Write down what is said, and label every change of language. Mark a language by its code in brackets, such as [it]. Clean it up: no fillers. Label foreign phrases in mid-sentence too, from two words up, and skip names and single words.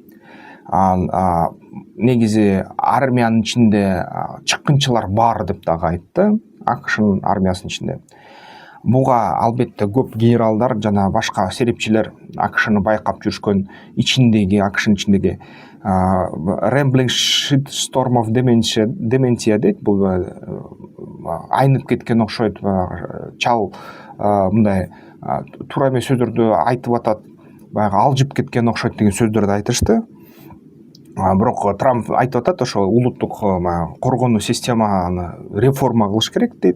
[ky] Негизи армиянын ичинде чыккынчылар бар деп дагы айтты, АКШнын армиясынын ичинде. Буга албетте көп генералдар жана башка серепчилер АКШны байкап жүрүшкөн, АКШнын ичиндеги [en] rambling shitstorm of dementia [ky] дейт. Бул айнып кеткен окшойт, чал мындай туура эмес сөздөрдү айтып атат, баягы алжып кеткен окшойт деген сөздөрдү айтышты. Бирок Трамп айтып атат, ошо улуттук коргонуу системаны реформа кылыш керек дейт.